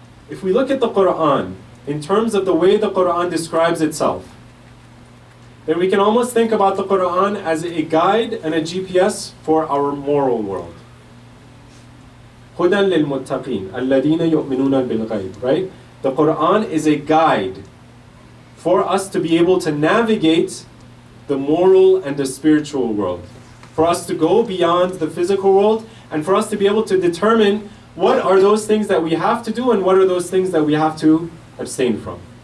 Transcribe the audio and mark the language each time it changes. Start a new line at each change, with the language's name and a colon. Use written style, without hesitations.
English: If we look at the Quran, in terms of the way the Quran describes itself, then we can almost think about the Quran as a guide and a GPS for our moral world.
Arabic: هُدًى لِلْمُتَّقِينَ الَّذِينَ يُؤْمِنُونَ بِالْغَيْبِ, right?
English: The Quran is a guide for us to be able to navigate the moral and the spiritual world, for us to go beyond the physical world, and for us to be able to determine what are those things that we have to do and what are those things that we have to abstain from.